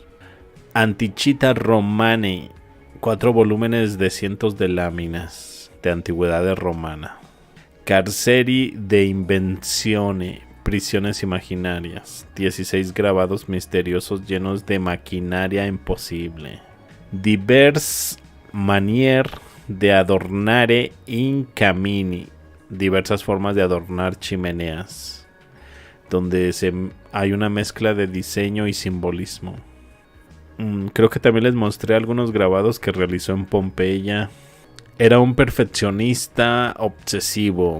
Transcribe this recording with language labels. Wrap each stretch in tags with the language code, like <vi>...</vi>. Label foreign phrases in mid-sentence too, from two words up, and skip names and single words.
<es>Antichita Romane, 4 volúmenes de cientos de láminas de antigüedad romana. Carceri de Invenzione, prisiones imaginarias, 16 grabados misteriosos llenos de maquinaria imposible. Divers manier de adornare in camini, diversas formas de adornar chimeneas, donde hay una mezcla de diseño y simbolismo. Creo que también les mostré algunos grabados que realizó en Pompeya. Era un perfeccionista obsesivo.</es>